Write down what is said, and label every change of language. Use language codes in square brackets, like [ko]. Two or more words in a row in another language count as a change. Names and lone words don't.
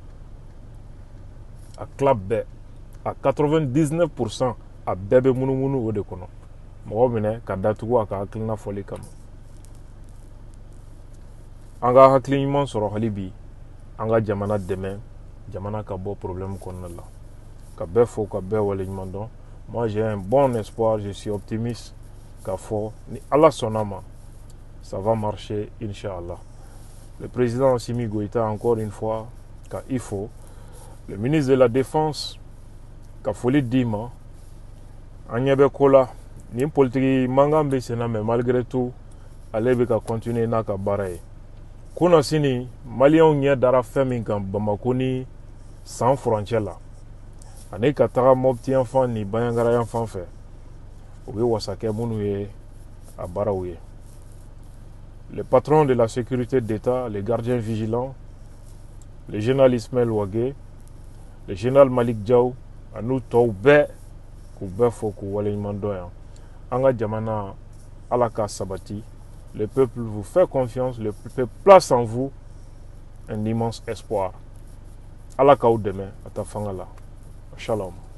[bm] a tila bɛɛ a 99% a bɛɛ bɛ munumunu o de kɔnɔ mɔgɔ minɛ ka datugu a ka hakilina fɔli kama an ka hakili ɲuman sɔrɔ hali bi an ka jamana dɛmɛ jamana ka bɔ problème kɔnɔna la ka bɛɛ fo ka bɛɛ wale ɲuman dɔn [fr] moi j'ai un bon espoir je suis optimiste [bm] k'a fɔ ni Ala sɔnna ma [fr] ça va marcher [bm] Inch'Allah. [fr] Le président Assimi Goïta encore une fois [bm] k'a ifo [fr] le ministre de la Défense [bm] k'a foli d'i ma an ɲɛ bɛ ko la ni politiki mankan bɛ senna [fr] mais malgré tout [bm] ale bɛ ka continuer n'a ka baara ye. Kuna sini Maliens ɲɛ dara fɛn min kan Bamako ni san furancɛ la ani ka taga Mopti yan fan ni Bandiagara yan fan fɛ u bɛ wasa kɛ minnu ye a baaraw ye. [fr] Le patron de la sécurité d'État, les gardiens vigilants, le général Ismaël Ouagé, le général Malik Diaw [bm] ani tɔw bɛɛ k'u bɛɛ fo k'u waleɲuman dɔn yan. An ka jamana Ala k'a sabati. [fr] Le peuple vous fait confiance, le peuple place en vous un immense espoir. [bm] Ala k'aw dɛmɛ a ta fanga la. Shalom.